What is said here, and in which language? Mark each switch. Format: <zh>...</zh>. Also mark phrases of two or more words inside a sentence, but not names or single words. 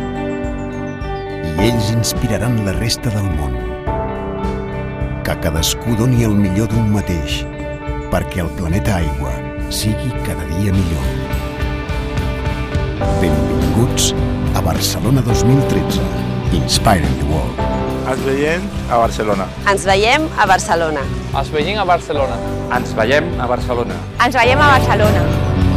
<ca>I ells inspiraran la resta del món. Que cadascú doni el millor d'un mateix, perquè el planeta Aigua sigui cada dia millor. Benvinguts a Barcelona 2013.</ca> <en>Inspiring the World.</en> <ca>Ens veiem a Barcelona. Ens veiem a Barcelona. Ens veiem a Barcelona. Ens veiem a Barcelona. Ens veiem a Barcelona.</ca>